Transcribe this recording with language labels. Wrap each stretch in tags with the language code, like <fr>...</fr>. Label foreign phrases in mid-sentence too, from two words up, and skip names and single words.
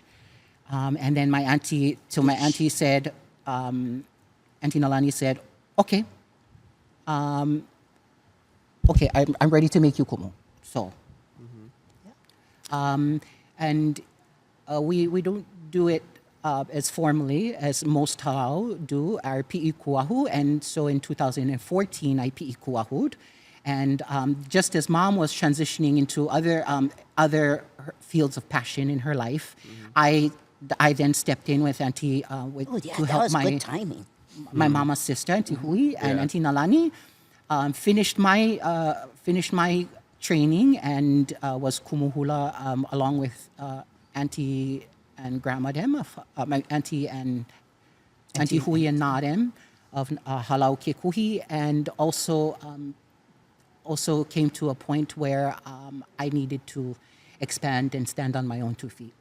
<en>And then my auntie said, Auntie Nalani said, okay, I'm ready to make you kumu. So, and we don't do it as formally as most Hālau do, our</en> <haw>pi'i kuahu.</haw> <en>And so in 2014, I</en> <haw>pi'i kuahu'd.</haw> <en>And just as Mom was transitioning into other fields of passion in her life, I then stepped in with Auntie to That help was good timing. my mama's sister, Auntie Hui, and Auntie Nalani. Finished my training and was</en> <haw>Kumu Hula</haw> <en>along with Auntie and Grandma Dem, my Auntie and Auntie Hui and Nadem of Hālau Kekuhi, and also came to a point where I needed to expand and stand on my own 2 feet.</en>